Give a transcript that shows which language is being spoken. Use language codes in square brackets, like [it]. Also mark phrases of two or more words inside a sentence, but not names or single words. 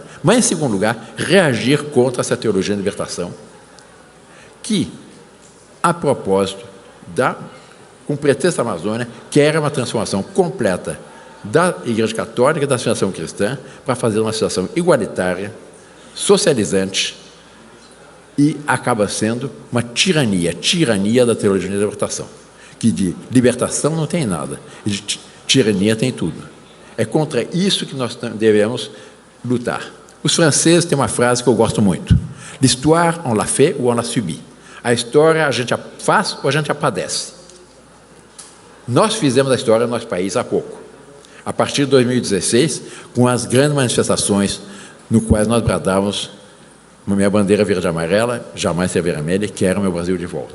[pt] Mas, em segundo lugar, reagir contra essa teologia de libertação, que, a propósito, com pretexto da Amazônia, quer uma transformação completa da Igreja Católica e da situação cristã para fazer uma situação igualitária, socializante, e acaba sendo uma tirania da teologia de libertação, que de libertação não tem nada, e de tirania tem tudo. É contra isso que nós devemos lutar. Os franceses têm uma frase que eu gosto muito. [fr] L'histoire, on l'a fait ou on l'a subi. [pt] A história a gente a faz ou a gente a padece. Nós fizemos a história no nosso país há pouco. A partir de 2016, com as grandes manifestações no quais nós bradávamos minha bandeira verde e amarela, jamais ser vermelha, quero meu Brasil de volta.